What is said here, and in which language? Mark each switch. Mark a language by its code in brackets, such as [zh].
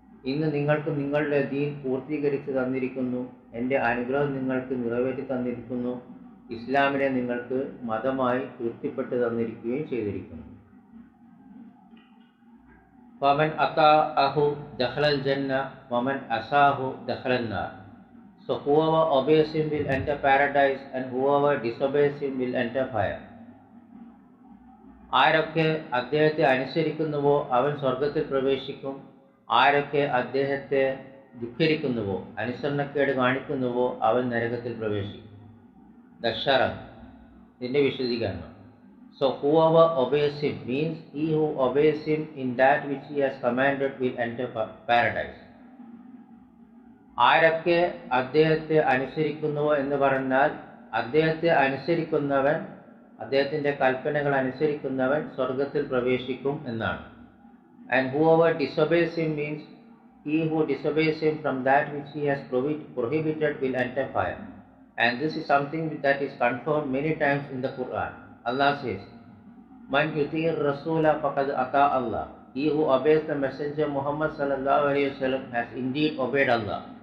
[ml] ഇന്ന് നിങ്ങൾക്ക് നിങ്ങളുടെ ദീൻ പൂർത്തീകരിച്ച് തന്നിരിക്കുന്നു, എൻ്റെ അനുഗ്രഹം നിങ്ങൾക്ക് നിറവേറ്റി തന്നിരിക്കുന്നു, ഇസ്ലാമിനെ നിങ്ങൾക്ക് മതമായി തൃപ്തിപ്പെട്ട് തന്നിരിക്കുകയും ചെയ്തിരിക്കുന്നു. [ar] ഫമൻ അതാഅഹു ദഖലൽ ജന്ന വമൻ അസാഹു ദഖലൻ നാർ. [en] So whoever obeys him will enter paradise and whoever disobeys him will enter fire. [ml] ആരൊക്കെ അദ്ദേഹത്തെ അനുസരിക്കുന്നുവോ അവൻ സ്വർഗത്തിൽ പ്രവേശിക്കും, ആരൊക്കെ അദ്ദേഹത്തെ ധിക്കരിക്കുന്നുവോ അനുസരണക്കേട് കാണിക്കുന്നുവോ അവൻ നരകത്തിൽ പ്രവേശിക്കും. ദശറ ഇതിൻ്റെ വിശദീകരണം. [en] So whoever obeys him means he who obeys him in that which he has commanded will enter paradise. [ml] ആരൊക്കെ അദ്ദേഹത്തെ അനുസരിക്കുന്നുവോ എന്ന് പറഞ്ഞാൽ അദ്ദേഹത്തെ അനുസരിക്കുന്നവൻ, അദ്ദേഹത്തിൻ്റെ കൽപ്പനകൾ അനുസരിക്കുന്നവൻ സ്വർഗത്തിൽ പ്രവേശിക്കും എന്നാണ്. [en] And whoever disobeys him means he who disobeys him from that which he has prohibited will enter fire. And this is something that is confirmed many times in the Quran. Allah says, [ar] Man yuti'ir rasula faqad ata Allah. [en] He who obeys the messenger Muhammad sallallahu alaihi wasallam has indeed obeyed Allah.